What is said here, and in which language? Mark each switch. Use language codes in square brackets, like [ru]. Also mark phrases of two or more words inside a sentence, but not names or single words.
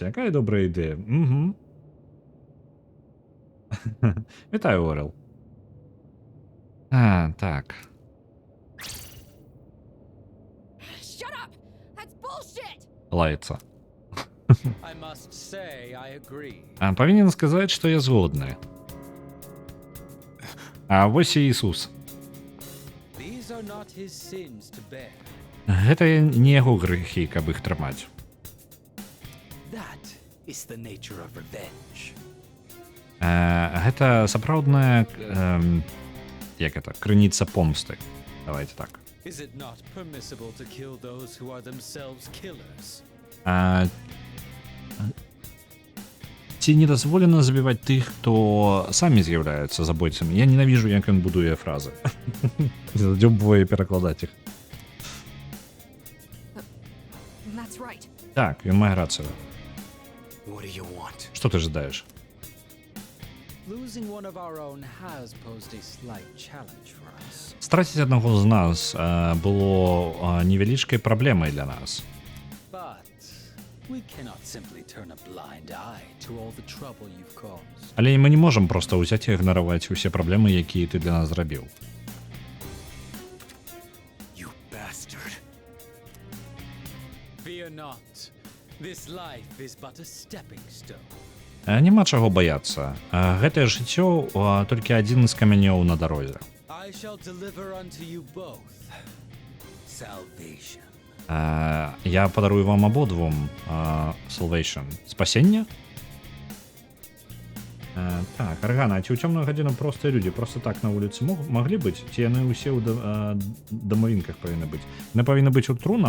[be] Якая добрая ідэя. Угу. Вітаю, Орел. Так. [en] Shut up! That's bullshit! [be] Лаецца. [en] I must say I agree. [be] Павінен сказаць, што я згодны. А вось і Ісус. [en] These are not his sins to bear. [be] Гэта не яго грэхі, каб іх трымаць. [en] That is the nature of revenge. [be] Гэта сапраўдная [ru] як это, [be] крыніца помсты. Давайте так. [en] Is it not permissible to kill those who are themselves killers? [be] Ці не дазволена забіваць тых, хто самі з'яўляюцца забойцамі? Я ненавіжу, як ён будуе фразы. Задзёбвае перакладаць іх. [en] That's right. [be] Так, ён мае рацыю. [en] What do you want? [be] Што ты жадаеш? [en] Losing one of our own has posed a slight challenge for us. [be] Страціць аднаго з нас было невялічкай праблемай для нас. [en] But we cannot simply turn a blind eye to all the trouble you've caused. [be] Але мы не можам проста ўзяць і ігнараваць усе праблемы, якія ты для нас зрабіў. [en] You bastard. Fear not. This life is but a stepping stone. [be] Няма чаго баяцца. Гэтае жыццё толькі адзін з камянёў на дарозе. I shall deliver unto you both salvation. Я падарую вам абодвум Salvation. Спасенне? Так, Аргана, ці ў цёмную гадзіну простыя людзі просто так на вуліцы маглі быць? Ці яны ўсе ў дамавінках павінны быць? Яны павінны быць у трунах?